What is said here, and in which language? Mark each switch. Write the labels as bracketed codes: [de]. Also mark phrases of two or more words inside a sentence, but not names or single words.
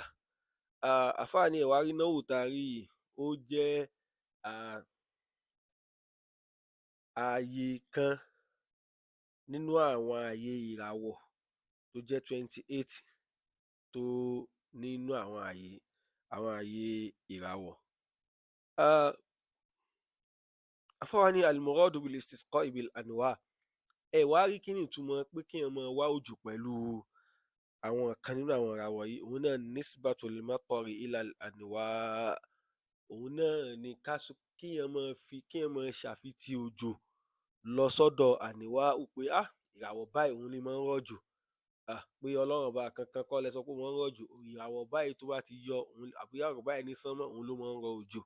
[yo] Àfáà ní ẹ wá rí naw'u tá a rí yìí, ó jẹ́ ààyè kan nínú àwọn ààyè ìràwọ̀ tó jẹ́ 28 tó nínú àwọn ààyè ìràwọ̀. Àfáà wá ní [ar] المراد بالاستسقاء بالأنواء'. [yo] Ẹ wá rí kí ni ìtumọ̀ pé kéèyàn máa wá òjò pẹ̀lú àwọn kan nínú àwọn ìràwọ̀ yìí, òun náà ni [ar] نسبة المطر إلى الأنواء'. [yo] Òun náà ni kéèyàn máa ṣàfitì òjò lọ sọ́dọ̀ anwa'u pé ìràwọ̀ báyìí òun ni máa ń rọ̀jò. Pé Ọlọ́run Ọba kankan kọ́ lẹ sọ pé ó máa ń rọ̀jò, ìràwọ̀ báyìí tó bá ti yọ, àbí ìràwọ̀ báyìí ní sánmọ̀, òun ló máa ń rọ òjò.